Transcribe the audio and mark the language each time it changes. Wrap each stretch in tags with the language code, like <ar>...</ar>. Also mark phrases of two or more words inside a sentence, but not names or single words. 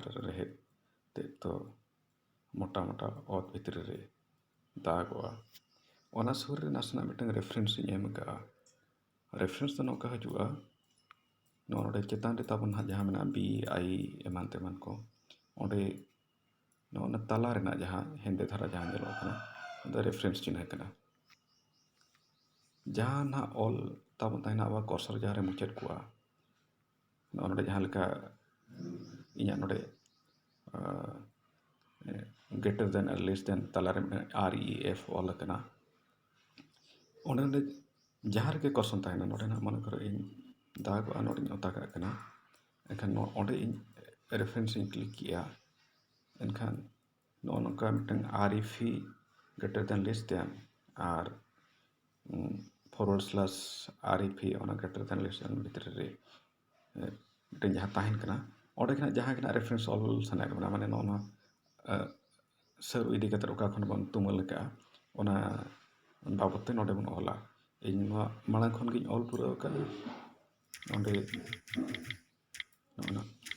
<sat>ᱨᱮᱦᱮᱫ ᱛᱮᱫ ᱫᱚ ᱢᱚᱴᱟ ᱢᱚᱴᱟ ᱚᱛ ᱵᱷᱤᱛᱨᱤ ᱨᱮ ᱫᱟᱜᱚᱜᱼᱟ ᱚᱱᱟ ᱥᱩᱨ ᱨᱮ ᱱᱟᱥᱮᱱᱟᱜ ᱢᱤᱫᱴᱟᱝ ᱨᱮᱯᱷᱟᱨᱮᱱᱥ ᱤᱧ ᱮᱢ ᱠᱟᱜᱼᱟ ᱨᱮᱯᱷᱟᱨᱮᱱᱥ ᱫᱚ ᱱᱚᱝᱠᱟ ᱦᱤᱡᱩᱜᱼᱟ ᱱᱚᱰᱮ ᱪᱮᱛᱟᱱ ᱨᱮ ᱛᱟᱵᱚᱱ ᱦᱟᱸᱜ ᱡᱟᱦᱟᱸ ᱢᱮᱱᱟᱜᱼᱟ BI ᱮᱢᱟᱱ ᱛᱮᱢᱟᱱ ko ᱚᱸᱰे ᱱᱚᱜᱼᱚ ᱛᱟᱞᱟ ᱨᱮᱱᱟᱜ ᱡᱟᱦᱟᱸ ᱦᱮᱸᱫᱮ ᱫᱷᱟᱨᱟ ᱡᱟᱦᱟᱸ ᱧᱮᱞᱚᱜ ᱠᱟᱱᱟ ᱚᱱᱟ ᱨᱮᱯᱷᱟᱨᱮᱱᱥ ᱪᱤᱱᱦᱟᱹ ᱠᱟᱱᱟ ᱡᱟᱦᱟᱸ ᱱᱟᱦᱟᱜ ᱚᱞ ᱛᱟᱵᱚᱱ ᱛᱟᱦᱮᱱᱟ ᱟᱵᱚᱣᱟᱜ ᱠᱚᱨᱥᱚᱨ ᱡᱟᱦᱟᱸ ᱨᱮ ᱢᱩᱪᱟᱹᱫ ᱠᱚᱜᱼᱟ ᱱᱚᱰᱮ ᱡᱟᱦᱟᱸ ᱞᱮᱠᱟ ᱤᱧᱟᱹᱜ ᱱᱚᱰᱮ</sat> <en>greater than or less than</en> <sat>ᱛᱟᱞᱟᱨᱮ REF ᱚᱞ ᱟᱠᱟᱱᱟ ᱚᱸᱰᱮ ᱡᱟᱦᱟᱸ ᱨᱮᱜᱮ ᱠᱚᱨᱥᱚᱱ ᱛᱟᱦᱮᱱᱟ ᱱᱚᱰᱮ ᱱᱟᱜ ᱢᱚᱱᱮ ᱠᱚᱨᱚ ᱤᱧ ᱫᱟᱜᱚᱜᱼᱟ ᱱᱚᱰᱮᱧ ᱚᱛᱟ ᱠᱟᱜ ᱠᱟᱱᱟ ᱮᱱᱠᱷᱟन ᱚᱸᱰᱮ ᱤᱧ ᱨᱮᱯᱷᱟᱨᱮᱱᱥ ᱤᱧ ᱠᱞᱤᱠ ᱠᱮᱜᱼᱟ, ᱮᱱᱠᱷᱟन ᱱᱚᱜᱼᱚ ᱱᱚᱝᱠᱟ ᱢᱤᱫᱴᱟᱝ REF</sat> <en>greater than less than</en> <sat>ᱟᱨ /REF ᱚᱱᱟ</sat> <en>greater than less than</en> <sat>ᱵᱷᱤᱛᱨᱤ ᱨᱮ ᱢᱤᱫᱴᱟᱝ ᱡᱟᱦᱟᱸ ᱛᱟᱦᱮᱱ ᱠᱟᱱᱟ ᱚᱸᱰᱮ ᱜᱮ ᱡᱟᱦᱟᱸ ᱜᱮ ᱨᱮᱯᱷᱟᱨᱮᱱᱥ ᱚᱞ ᱥᱟᱱᱟᱭᱮᱫ ᱵᱚᱱᱟ, ᱢᱟᱱᱮ ᱱᱚᱜᱼᱚ ᱱᱚᱣᱟ ᱥᱟᱹᱨᱩ ᱤᱫᱤ ᱠᱟᱛᱮᱫ ᱚᱠᱟ ᱠᱷᱚᱱ ᱵᱚᱱ ᱛᱩᱢᱟᱹᱞ ᱟᱠᱟᱜᱼᱟ ᱚᱱᱟ ᱵᱟᱵᱚᱫ ᱛᱮ ᱱᱚᱰᱮ ᱵᱚᱱ ᱚᱞᱟ᱾ ᱤᱧ ᱱᱚᱣᱟ ᱢᱟᱲᱟᱝ ᱠᱷᱚᱱ ᱜᱤᱧ ᱚᱞ ᱯᱩᱨᱟᱹᱣ ᱟᱠᱟᱫᱟ᱾ ᱚᱸᱰᱮ ᱱᱚᱜᱼᱚ</sat>